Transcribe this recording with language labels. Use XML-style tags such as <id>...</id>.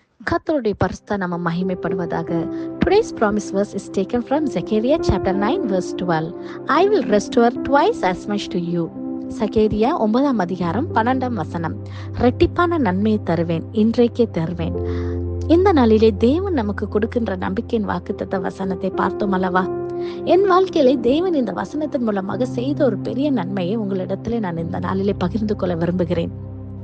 <ta>கர்த்தருடைய பரிசுத்த நாமம் மகிமைப்படுவதாக.</ta> <en>Today's promise verse is taken from Zechariah chapter 9 verse 12. I will restore twice as much to you.</en> <ta>சகேரியா 9 அதிகாரம் 12 வசனம். இரட்டிப்பான நன்மையை தருவேன், இன்றைக்கே தருவேன். இந்த நாளிலே தேவன் நமக்கு கொடுக்கின்ற நம்பிக்கையின் வாக்குத்தத்த வசனத்தை பார்த்தோம் அல்லவா? என் வாழ்க்கையிலே தேவன் இந்த வசனத்தின் மூலமாக செய்த ஒரு பெரிய நன்மையை உங்களிடத்திலே நான் இந்த நாளிலே பகிர்ந்து கொள்ள விரும்புகிறேன்.</ta>